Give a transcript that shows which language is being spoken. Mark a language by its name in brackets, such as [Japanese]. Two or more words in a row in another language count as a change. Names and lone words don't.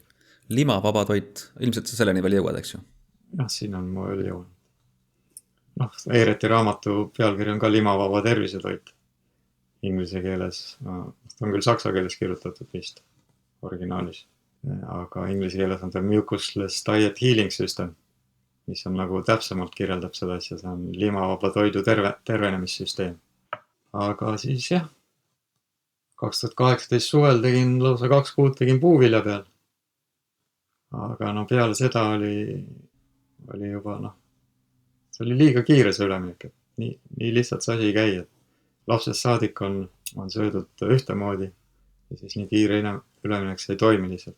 [Estonian] Limavaba toit, ilmselt sa selleni veel jõuad, eks ju? Jah, siin on mu veel jõunud. Eereti raamatu pealkiri on ka limavaba tervisetoit. Inglise keeles, ta on küll saksa keeles kirjutatud vist originaalis, aga inglise keeles on ta [English] mucusless diet healing system, [Estonian] mis on nagu täpsemalt kirjeldab seda asja, see on limavaba toidu tervenemissüsteem. Aga siis jah, 2018 suvel tegin lausa 2 kuud tegin puuvilja peal. Aga peale seda oli juba see oli liiga kiire see üleminek, et nii lihtsalt see asi ei käi, et lapsest saadik on söödud ühtemoodi ja siis nii kiire üleminek see ei toimi lihtsalt.